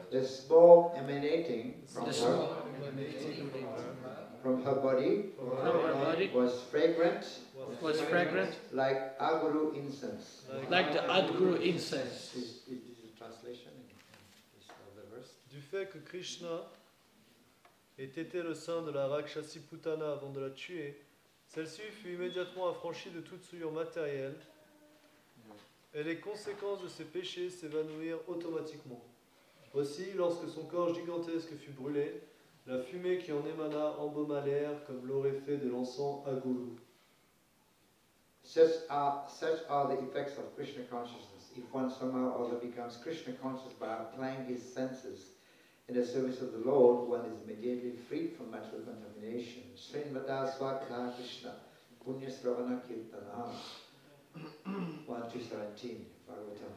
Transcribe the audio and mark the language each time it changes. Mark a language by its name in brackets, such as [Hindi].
[English] the smoke emanating from the her, smoke from her body from her body was fragrant was fragrant like Aguru incense. like the Adguru incense. This is a translation of the verse. [French] Du fait que Krishna ait été le sein de la Rakshasi Putana avant de la tuer, celle-ci fut immédiatement affranchie de toute souillure matérielle et les conséquences de ses péchés s'évanouirent automatiquement. Aussi, lorsque son corps gigantesque fut brûlé, la fumée qui en émana embauma l'air comme l'aurait fait de l'encens à goulou. [English] Such are the effects of Krishna consciousness. If one somehow or other becomes Krishna conscious by applying his senses in the service of the Lord, one is immediately freed from material contamination. [Sanskrit] Srinvata Swakha Krishna, Punya Sravana Kirtana, 1-17, Bhagavatam.